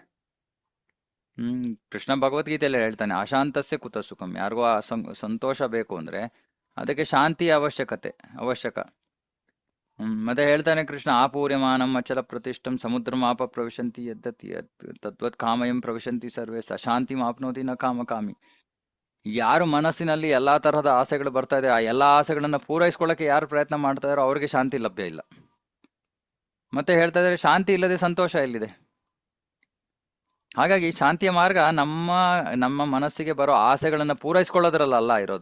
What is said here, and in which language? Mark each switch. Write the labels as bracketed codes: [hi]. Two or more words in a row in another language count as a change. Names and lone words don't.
[kn] ಕೃಷ್ಣ ಭಗವದ್ಗೀತೆಯಲ್ಲಿ ಹೇಳ್ತಾನೆ, [sa] ಅಶಾಂತಸ್ಯ ಕುತ ಸುಖಂ. [kn] ಯಾರಿಗೂ ಸಂತೋಷ ಬೇಕು ಅಂದ್ರೆ ಅದಕ್ಕೆ ಶಾಂತಿ ಅವಶ್ಯಕ. ಮತ್ತೆ ಹೇಳ್ತಾನೆ ಕೃಷ್ಣ, [sa] ಆಪೂರ್ಯಮಾನಂ ಅಚಲ ಪ್ರತಿಷ್ಠಂ ಸಮುದ್ರಮಾಪ ಪ್ರವಿಶಂತಿ ಯದ್ದತಿ ತದ್ವತ್ ಕಾಮಯಂ ಪ್ರವಿಶಂತಿ ಸರ್ವೇ ಸಶಾಂತಿ ಮಾಪ್ನೋತಿ ನ ಕಾಮಕಾಮಿ. [kn] ಯಾರು ಮನಸ್ಸಿನಲ್ಲಿ ಎಲ್ಲಾ ತರಹದ ಆಸೆಗಳು ಬರ್ತಾ ಇದೆ, ಆ ಎಲ್ಲಾ ಆಸೆಗಳನ್ನ ಪೂರೈಸ್ಕೊಳ್ಳಕ್ಕೆ ಯಾರು ಪ್ರಯತ್ನ ಮಾಡ್ತಾ ಇದಾರೋ ಅವ್ರಿಗೆ ಶಾಂತಿ ಲಭ್ಯ ಇಲ್ಲ. ಮತ್ತೆ ಹೇಳ್ತಾ ಇದ್ದಾರೆ, ಶಾಂತಿ ಇಲ್ಲದೆ ಸಂತೋಷ ಎಲ್ಲಿದೆ? ಹಾಗಾಗಿ ಶಾಂತಿಯ ಮಾರ್ಗ ನಮ್ಮ ನಮ್ಮ ಮನಸ್ಸಿಗೆ ಬರೋ ಆಸೆಗಳನ್ನ ಪೂರೈಸ್ಕೊಳ್ಳೋದ್ರಲ್ಲ ಇರೋದು.